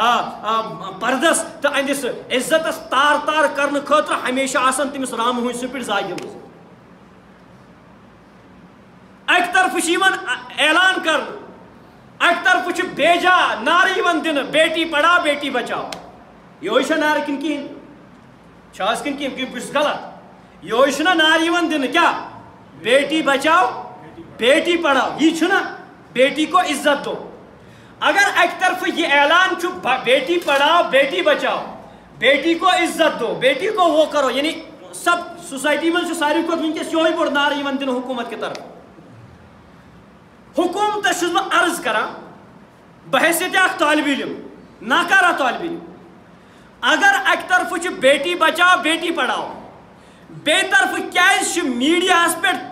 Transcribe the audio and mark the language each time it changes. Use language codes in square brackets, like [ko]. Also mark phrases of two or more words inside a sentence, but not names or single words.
[ks] پردس تہٕ أہنٛدِس عزتس تار تار کرنہٕ خٲطرٕ ہمیشہ آسان تٔمِس رامہٕ ہوٗنۍ سٕنٛدۍ پٲٹھۍ زاگِمٕژ اکہِ طرفہٕ چھِ یِوان اعلان کرنہٕ اکہِ طرفہٕ چھُ بیجا نعرٕ یِوان دِنہٕ [ur] بیٹی پڑھاو بیٹی بچاو [ks] یِہوے چھا نعرٕ کِنہٕ کِہیٖنۍ چھا حظ کِنہٕ کِہیٖنۍ بہٕ چھُس غلط یِہوے چھُنہ نعرٕ یِوان دِنہٕ کیٛاہ [ur] بیٹی بچاو بیٹی پڑھاو [ks] یی چھُنہ [ur] بیٹی کو عزت دو [ks] اگر اکہِ طرفہٕ یہِ اعلان چھُ [ur] بیٹی پڑھاو بیٹی بچاو بیٹی کو عزت دو بیٹی کو وہ کرو [ks] یعنی سب سوسائٹی منٛز چھُ ساروی کھۄتہٕ وٕنکٮ۪س یِہوے بوٚڑ نعرٕ یِوان دِنہٕ حکوٗمت کہِ طرفہٕ حکوٗمتس چھُس بہٕ عرض کران بحیثیت اکھ طالبہِ علم ناکارہ طالبہِ علم اگر اکہِ طرفہٕ چھُ [ur] بیٹی بچاو بیٹی پڑھاو [ks] بیٚیہِ طرفہٕ کیٛازِ چھِ میٖڈیاہس پٮ۪ٹھ